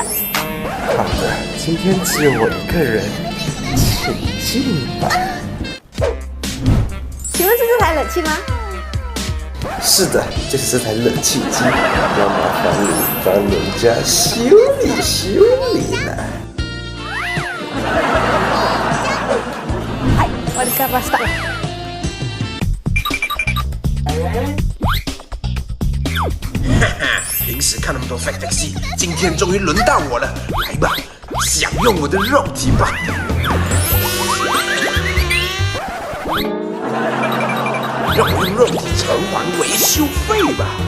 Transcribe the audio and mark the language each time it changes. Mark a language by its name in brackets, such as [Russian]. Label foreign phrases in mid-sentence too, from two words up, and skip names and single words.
[Chinese] 好的，今天只有我一个人，请进吧。请问是这台冷气吗？是的，就是这台冷气机，要麻烦你帮人家修理呢。 [Japanese] はい、終わりました。 [Chinese] 哈哈，平时看那么多 Factor 戏，今天终于轮到我了，来吧，享用我的肉体吧。让我用肉体偿还维修费吧。